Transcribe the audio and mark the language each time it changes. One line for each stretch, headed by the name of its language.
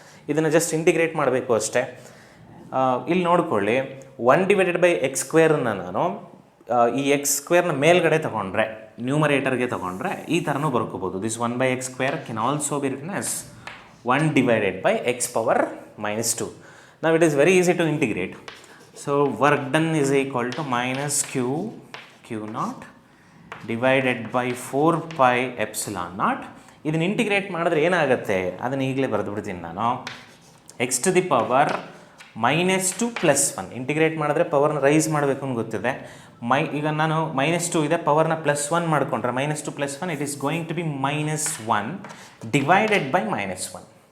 Kannada: ಇದನ್ನು just integrate ಮಾಡಬೇಕು ಅಷ್ಟೇ. ಇಲ್ಲಿ ನೋಡ್ಕೊಳ್ಳಿ, 1/x² ನಾನು ಈ x² ಮೇಲ್ಗಡೆ ತೊಗೊಂಡ್ರೆ, ನ್ಯೂಮರೇಟರ್ಗೆ ತೊಗೊಂಡ್ರೆ ಈ ಥರನೂ ಬರ್ಕೋಬೋದು.
English: This 1/x² can also be written as 1/x⁻². Now it is very easy to integrate. So work done is equal to -Q0 divided by 4πε0.
Kannada: ಇದನ್ನು ಇಂಟಿಗ್ರೇಟ್ ಮಾಡಿದ್ರೆ ಏನಾಗುತ್ತೆ ಅದನ್ನು ಈಗಲೇ ಬರೆದು ಬಿಡ್ತೀನಿ ನಾನು. x⁻² +1 ಇಂಟಿಗ್ರೇಟ್ ಮಾಡಿದ್ರೆ ಪವರ್ನ ರೈಸ್ ಮಾಡಬೇಕು ಅಂತ ಗೊತ್ತಿದೆ. ಈಗ ನಾನು -2 ಇದೆ, ಪವರ್ನ +1 ಮಾಡಿಕೊಂಡ್ರೆ -2 +1
English: It is going to be -1 divided by -1.